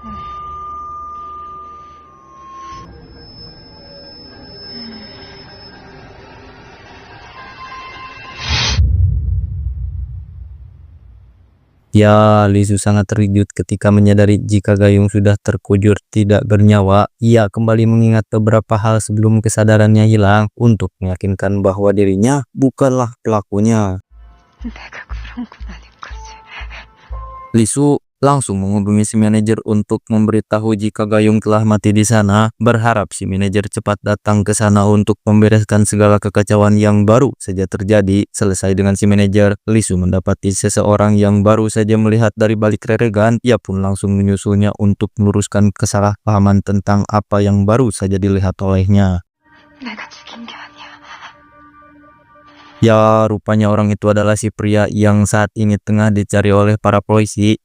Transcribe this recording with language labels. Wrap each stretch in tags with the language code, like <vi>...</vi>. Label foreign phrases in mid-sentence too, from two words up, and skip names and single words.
<id>Ya, Lisu sangat terkejut ketika menyadari jika Gayung sudah terkujur tidak bernyawa. Ia kembali mengingat beberapa hal sebelum kesadarannya hilang untuk meyakinkan bahwa dirinya bukanlah pelakunya.</id> <ko>내가 그런 건 아닌 거지.</ko> <id>Lisu langsung menghubungi si manajer untuk memberitahu jika Gayung telah mati di sana, berharap si manajer cepat datang ke sana untuk membereskan segala kekacauan yang baru saja terjadi. Selesai dengan si manajer, Lisu mendapati seseorang yang baru saja melihat dari balik reregan. Ia pun langsung menyusulnya untuk meluruskan kesalahpahaman tentang apa yang baru saja dilihat olehnya.</id> <ko>내가 죽인 게 아니야.</ko> <id>Ya, rupanya orang itu adalah si pria yang saat ini tengah dicari oleh para polisi.</id>